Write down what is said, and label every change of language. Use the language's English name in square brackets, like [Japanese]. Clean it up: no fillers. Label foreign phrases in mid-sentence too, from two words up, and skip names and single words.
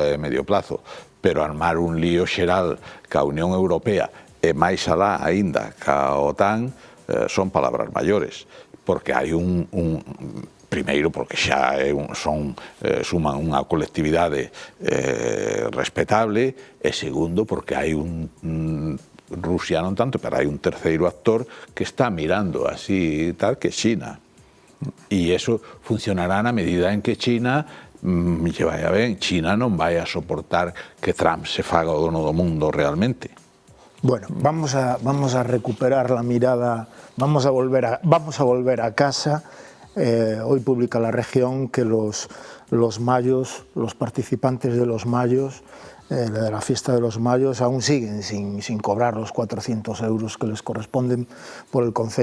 [Galician] e medio plazo, pero armar un lío xeral ca Unión Europea e máis alá aínda ca OTAN son palabras maiores, porque hai primeiro, porque xa suman unha colectividade respetable, e segundo, porque hai Rusia non tanto, pero hai un terceiro actor que está mirando así tal, que é China. E eso funcionará na medida en que China lle vai a ben. China non vai a soportar que Trump se faga o dono do mundo realmente. [Spanish] Bueno, vamos a recuperar la mirada, vamos a volver a casa. Hoy publica La Región que los mayos, los participantes de los mayos, de la fiesta de los mayos, aún siguen sin cobrar los 400 euros que les corresponden por el concello.